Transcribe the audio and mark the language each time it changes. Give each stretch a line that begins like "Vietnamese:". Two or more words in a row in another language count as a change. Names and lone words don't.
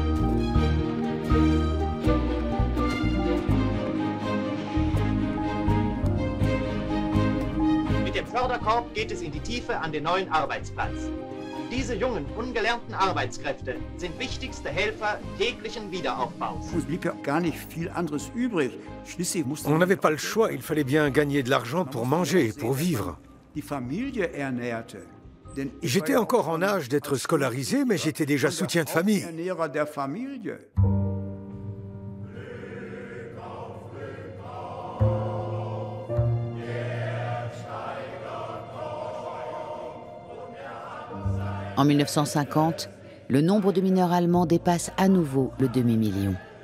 German: Mit dem Förderkorb geht es in die Tiefe an den neuen Arbeitsplatz. Diese jungen, ungelernten Arbeitskräfte sind wichtigste Helfer jeglichen Wiederaufbaus. Es blieb ja gar nicht viel anderes übrig. Schließlich musste
French: On n'avait pas le choix, il fallait bien gagner de l'argent pour manger, pour vivre.
German: Die Familie ernährte.
French: J'étais encore en âge d'être scolarisé, mais j'étais déjà soutien de famille. En 1950, le nombre de mineurs allemands dépasse à nouveau le demi-million.